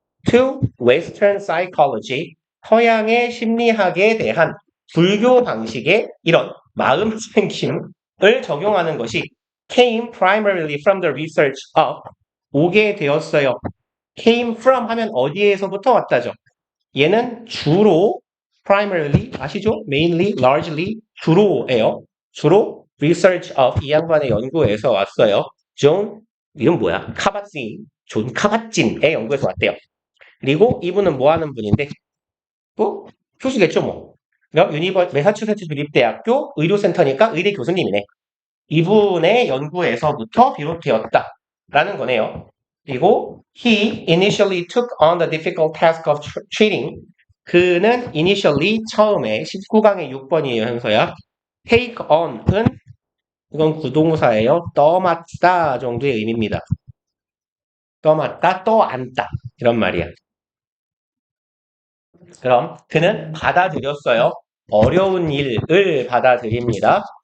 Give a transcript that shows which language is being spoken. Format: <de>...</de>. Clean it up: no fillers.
<en>To Western Psychology</en> <ko>서양의 심리학에 대한 불교 방식의 이런 마음 챙김을 적용하는 것이</ko> <en>came primarily from the research of</en> <ko>오게 되었어요.</ko> <en>came from</en> <ko>하면 어디에서부터 왔다죠. 얘는 주로 primarily 아시죠? mainly, largely 주로예요. 주로</ko> <en>research of</en> <ko>이 양반의 연구에서 왔어요. 존 이건 뭐야? 존 카바찐의 연구에서 왔대요. 그리고 이분은 뭐 하는 분인데? 뭐 교수겠죠 뭐. 매사추세츠 주립대학교 의료센터니까 의대 교수님이네. 이분의 연구에서부터 비롯되었다라는 거네요. 그리고</ko> <en>he initially took on the difficult task of treating.</en> <ko>그는 initially 처음에 19강의 6번이에요, 현서야. take on은 이건 구동사예요. 떠맡다 정도의 의미입니다. 떠맡다, 떠안다 이런 말이야. 그럼 그는 받아들였어요. 어려운 일을 받아들입니다.</ko>